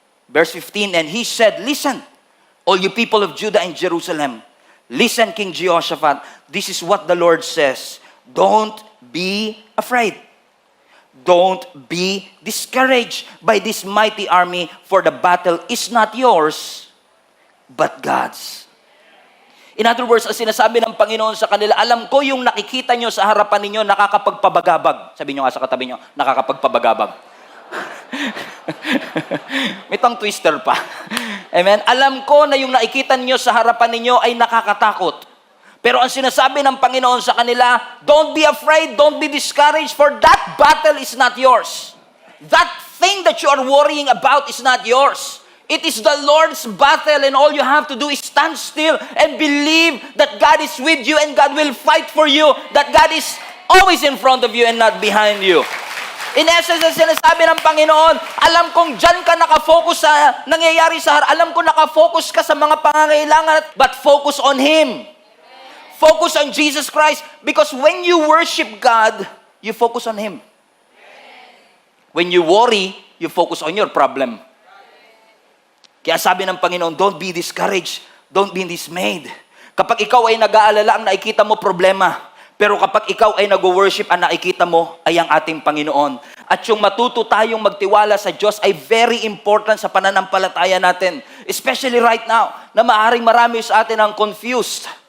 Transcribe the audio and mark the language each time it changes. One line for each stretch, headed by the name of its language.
English: Verse 15, "And he said, listen, all you people of Judah and Jerusalem, listen, King Jehoshaphat, this is what the Lord says. Don't be afraid. Don't be discouraged by this mighty army, for the battle is not yours, but God's." In other words,
Filipino: ang sinasabi ng Panginoon sa kanila, alam ko yung nakikita nyo sa harapan ninyo nakakapagpabagabag. Sabi nyo nga sa katabi nyo, nakakapagpabagabag. May tongue twister pa. Amen? Alam ko na yung nakikita niyo sa harapan ninyo ay nakakatakot. Pero ang sinasabi ng Panginoon sa kanila,
English: don't be afraid, don't be discouraged, for that battle is not yours. That thing that you are worrying about is not yours. It is the Lord's battle, and all you have to do is stand still and believe that God is with you and God will fight for you, that God is always in front of you and not behind you. In essence,
Filipino: ang sinasabi ng Panginoon, alam kong dyan ka nakafocus sa nangyayari sa harap. Alam ko nakafocus ka sa mga pangangailangan,
English: but focus on Him. Focus on Jesus Christ. Because when you worship God, you focus on Him. When you worry, you focus on your problem.
Filipino: Kaya sabi ng Panginoon,
English: don't be discouraged. Don't be dismayed.
Filipino: Kapag ikaw ay nag-aalala, ang nakikita mo problema. Pero kapag ikaw ay nag-worship, ang nakikita mo ay ang ating Panginoon. At yung matuto tayong magtiwala sa Diyos ay
English: very important
Filipino: sa pananampalataya natin.
English: Especially right now,
Filipino: na maaring marami sa atin ang confused.